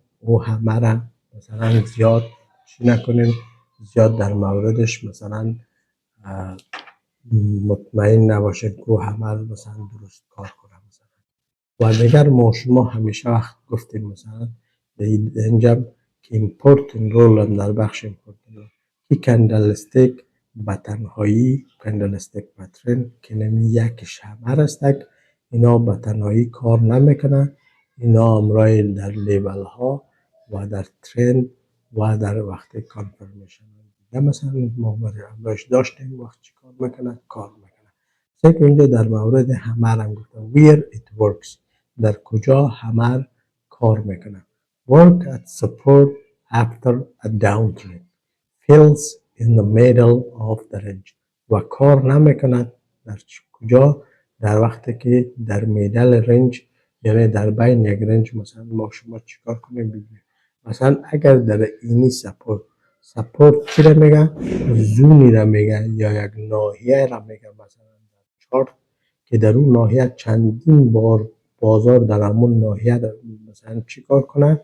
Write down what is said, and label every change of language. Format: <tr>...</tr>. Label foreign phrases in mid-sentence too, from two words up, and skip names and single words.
<fa>او همه را مثلا زیاد چی نکنین، زیاد در موردش مثلا مطمئن نباشید که او همه را مثلا درست کار کنه. و دیگر ما شما همیشه وقت گفتیم مثلا اینجا که</fa> <en>important role</en> <fa>هم در بخش</fa> <en>important role</en> <fa>که کندل استیک به تنهایی</fa> <en>candlestick pattern</en> <fa>که نمی یک همر است، اینا به تنهایی کار نمیکنه، اینا همراه در لیبل ها و در ترند و در وقت کانفرمیشن یا مثلا ما همراهش داشتیم وقت چی کار میکنه؟ کار میکنه. سه اینجا در مورد همر هم گفتم</fa> <en>where it works،</en> <fa>در کجا همر کار میکنه.</fa> <en>Work at support after a downtrend fills in the middle of the range</en> <fa>و کار نمیکند در کجا؟ در وقتی که در</fa> <en>middle range,</en> <fa>یعنی در بین یک رنج مثلا ما شما چیکار کنیم ببینیم مثلا اگر در اینی سپورت چی را میگه؟ زونی را میگه یا یک ناحیه را میگه مثلا در چارت که در اون ناحیه چندین بار بازار در همون ناحیه مثلا چیکار کنه؟</fa>